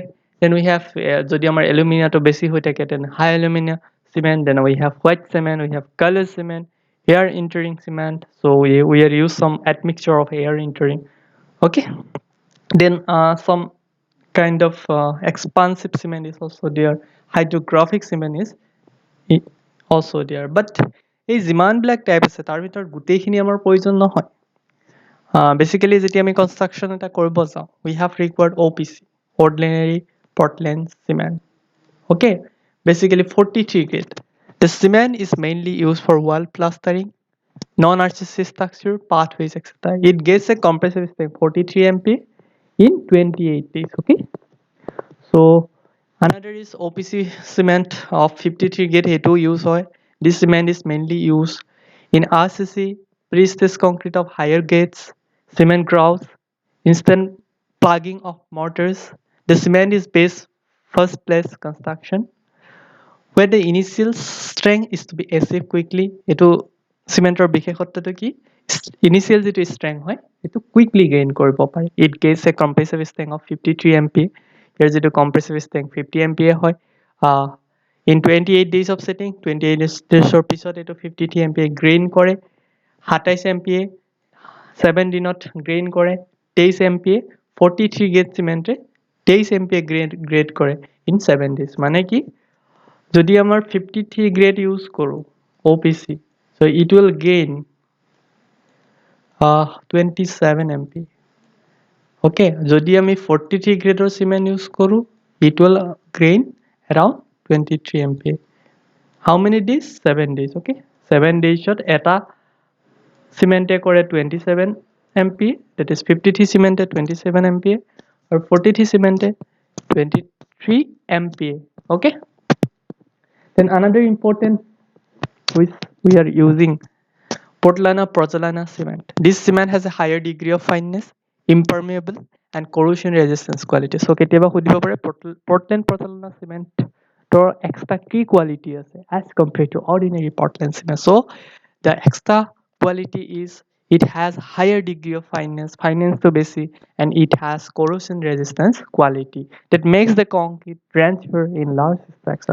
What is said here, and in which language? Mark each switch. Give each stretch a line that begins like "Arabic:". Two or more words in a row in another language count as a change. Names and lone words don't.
English: Then we have
Assamese: যদি আমাৰ alumina to বেছি হৈ থাকে,
English: then high alumina cement. Then we have white cement. We have color cement, air entering cement. So we are use some admixture of air entering. Okay. Then some kind of expansive cement is also there. Hydrographic cement is also there.
Assamese: But এই যিমানবিলাক টাইপ আছে তাৰ ভিতৰত গোটেইখিনি আমাৰ প্ৰয়োজন নহয়। Basically যেতিয়া আমি construction এটা কৰিব যাওঁ,
English: we have required OPC, ordinary Portland cement. Okay, basically 43 grade. The cement is mainly used for wall plastering, non-RCC structure, pathways, etc. It gets a compressive strength 43 MPa in 28 days. Okay, so another is OPC cement of 53 grade.
Assamese: এইটো use হয়.
English: This cement is mainly used in RCC, pre-stressed concrete of higher grades, cement grouts, instant plugging of mortars. The cement is based first place construction where the initial strength is to be achieved quickly.
Assamese: এইটো চিমেণ্টৰ বিশেষত্বটো কি? ইনিচিয়েল যিটো strength হয় এইটো
English: quickly gain
Assamese: কৰিব পাৰে.
English: It gains a compressive strength of 53 MPa.
Assamese: ইয়াৰ যিটো
English: compressive strength 50 MPa
Assamese: হয়.
English: In 28 days of setting, 28 days
Assamese: ৰ পিছত এইটো 53 MPa gain কৰে. 27 MPa 7 দিনত gain কৰে. 23 MPa 43 grade চিমেণ্টে 23 MPa grade কৰে
English: in 7 days.
Assamese: মানে কি? যদি আমাৰ
English: 53 grade use কৰো OPC, so it will gain 27 MPa. Okay,
Assamese: যদি আমি
English: 43 grade cement use কৰো, it will gain around 23 MPa. How many days? 7 days. Okay, 7 days এটা cement কৰে 27 MPa, that is 53 cement 27 MPa, or 43 cement 23 MPa. Okay. Then another important which we are using Portland Pozzolana cement. This cement has a higher degree of fineness, impermeable, and corrosion resistance quality. So
Assamese: কেতিয়াবা সুধিব পাৰে
English: Portland Pozzolana cement tor extra key quality আছে as compared to ordinary Portland cement. So the extra quality is it has higher degree of fineness to basic, and it has corrosion resistance quality that makes the concrete transfer in large structure.